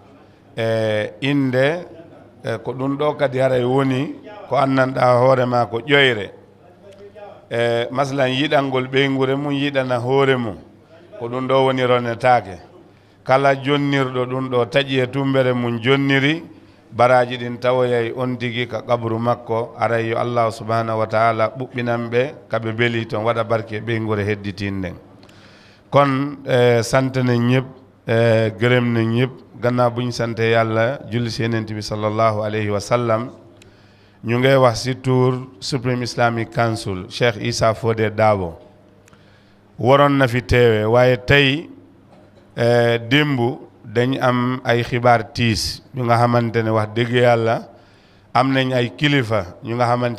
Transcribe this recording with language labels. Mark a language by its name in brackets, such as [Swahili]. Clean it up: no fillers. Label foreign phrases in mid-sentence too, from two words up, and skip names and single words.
[Fula] inde ko ɗum ɗo kadi haray woni ko annanɗa hoore ma ko ƴoyre masalan yiɗalngol ɓeygure mum yiɗana hoore mum ko ɗum ɗo woni ronetake kala jonnirɗo ɗum ɗo taƴi e tumbere mum jonniri baraji ɗin tawoyay on tigi ka qabru makko aray yo Allah [Arabic] subhanahu wa ta'ala [Fula] ɓuɓɓinanɓe kaɓe beeli toon waɗa barke ɓeygure hedditinɗen kon [Wolof] santene ñëpp gërëm na ñëpp gannaaw buñ sante yàlla julli si Yonent bi [Arabic] sallallahu alayhi wa sallam [Wolof] ñu ngay wax si tour [English] Supreme Islamic Council [Wolof] Cheikh Issa Fodé Dabo waroon na fi teewe waaye tey démb dañ am ay xibaar tiis ñu nga xamante ne wax dëgg yàlla am nañ ay kilifa ñu nga xamante